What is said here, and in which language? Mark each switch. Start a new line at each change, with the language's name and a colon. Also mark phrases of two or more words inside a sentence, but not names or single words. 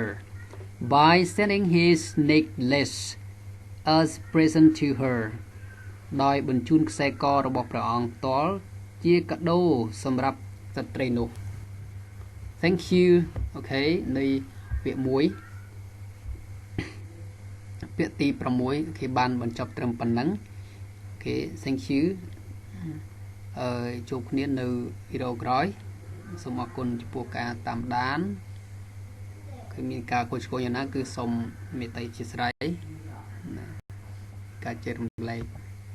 English: By setting his necklace as present to her
Khmer: ដោយបញ្ជូនខ្សែករបស់ព្រះអង្គផ្ទាល់ជាកាដូសម្រាប់ស្ត្រីនោះ
English: Thank you
Khmer: អូខេនៃពាក្យ1 ពាក្យទី6អូខេបានបញ្ចប់ត្រឹមប៉ុណ្ណឹងអូខេ
English: Thank you
Khmer: ជួបគ្នានៅវីដេអូក្រោយសូមអរគុណចំពោះការតាមដានគឺមានការខូចឆ្គងយ៉ាងណាគឺសូមមេត្តាអធិស្ឋានការចែករំលែក